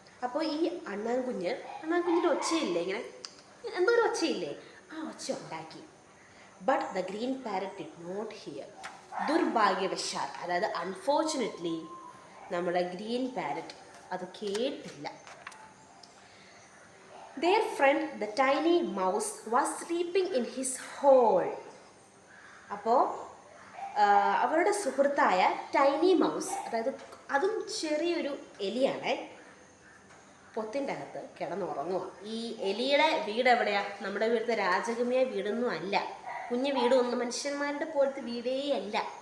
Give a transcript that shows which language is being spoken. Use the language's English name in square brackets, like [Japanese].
[Malayalam] അപ്പോൾ ഈ അണ്ണാൻകുഞ്ഞിൻ്റെ ഒച്ചയില്ലേ, ഇങ്ങനെ എന്തോ ഒരു ഒച്ചയില്ലേ, ആ ഒച്ച ഉണ്ടാക്കി. [English] But the green parrot did not hear. [Malayalam] ദുർഭാഗ്യവശാൽ, അതായത് അൺഫോർച്ചുനേറ്റ്ലി, നമ്മുടെ ഗ്രീൻ പാരറ്റ് അത് കേട്ടില്ല. [English] Their friend the tiny mouse was sleeping in his hole. [Malayalam] അപ്പോൾ അവരുടെ സുഹൃത്തായ ടൈനി മൗസ്, അതായത് അതും ചെറിയൊരു എലിയാണ്, പൊത്തിൻ്റെ അകത്ത് കിടന്നുറങ്ങുക. ഈ എലിയുടെ വീട് എവിടെയാണ്? നമ്മുടെ വീട്ടിലത്തെ രാജകീയ വീടൊന്നും അല്ല, കുഞ്ഞു വീടൊന്നും, മനുഷ്യന്മാരുടെ പോലത്തെ വീടേ അല്ല.